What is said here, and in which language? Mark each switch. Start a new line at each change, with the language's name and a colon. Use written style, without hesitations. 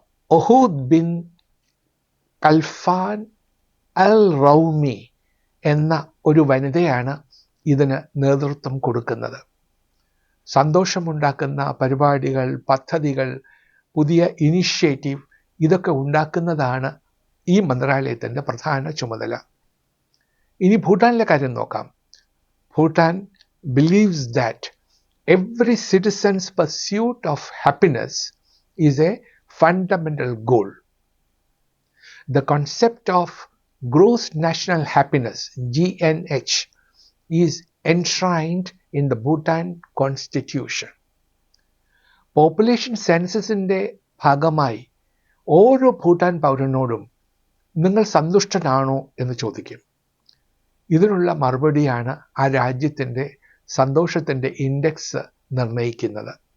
Malayalam: ഒഹൂദ് bin കൽഫാൻ അൽ റൗമി എന്ന ഒരു വനിതയാണ് ഇതിന് നേതൃത്വം കൊടുക്കുന്നത്. സന്തോഷമുണ്ടാക്കുന്ന പരിപാടികൾ, പദ്ധതികൾ, പുതിയ ഇനിഷ്യേറ്റീവ് ഇതൊക്കെ ഉണ്ടാക്കുന്നതാണ് ഈ മന്ത്രാലയത്തിൻ്റെ പ്രധാന ചുമതല. ഇനി ഭൂട്ടാനിലെ കാര്യം നോക്കാം.
English: Bhutan believes that every citizen's pursuit of happiness is a fundamental goal. The concept of gross national happiness, GNH, is enshrined in the Bhutan Constitution.
Malayalam: Population സെൻസസിൻ്റെ ഭാഗമായി ഓരോ ഭൂട്ടാൻ പൗരനോടും നിങ്ങൾ സന്തുഷ്ടനാണോ എന്ന് ചോദിക്കും. ഇതിനുള്ള മറുപടിയാണ് ആ രാജ്യത്തിൻ്റെ സന്തോഷത്തിൻ്റെ ഇൻഡെക്സ് നിർണ്ണയിക്കുന്നത്.